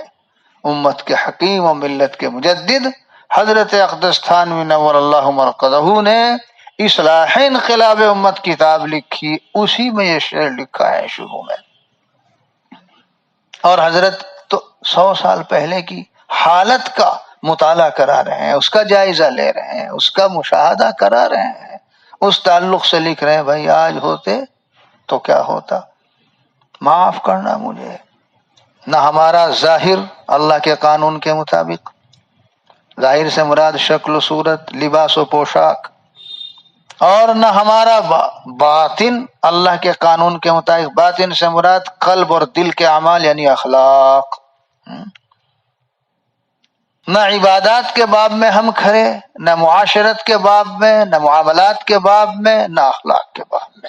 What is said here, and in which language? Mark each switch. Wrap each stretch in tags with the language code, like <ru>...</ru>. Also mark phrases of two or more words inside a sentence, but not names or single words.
<ur>امت کے حکیم و ملت کے مجدد حضرت اقدس تھانوی</ur> <ar>نور اللہ مرقدہ</ar> <ur>نے اصلاح انقلاب امت کتاب لکھی، اسی میں یہ شعر لکھا ہے شروع میں، اور حضرت تو 100 سال پہلے کی حالت کا مطالعہ کرا رہے ہیں، اس کا جائزہ لے رہے ہیں، اس کا مشاہدہ کرا رہے ہیں، اس تعلق سے لکھ رہے ہیں بھائی آج ہوتے تو کیا ہوتا، معاف کرنا مجھے۔ نہ ہمارا ظاہر اللہ کے قانون کے مطابق، ظاہر سے مراد شکل و صورت، لباس و پوشاک، اور نہ ہمارا باطن اللہ کے قانون کے مطابق، باطن سے مراد قلب اور دل کے اعمال یعنی اخلاق، نہ عبادات کے باب میں ہم کھڑے، نہ معاشرت کے باب میں، نہ معاملات کے باب میں، نہ اخلاق کے باب میں۔</ur>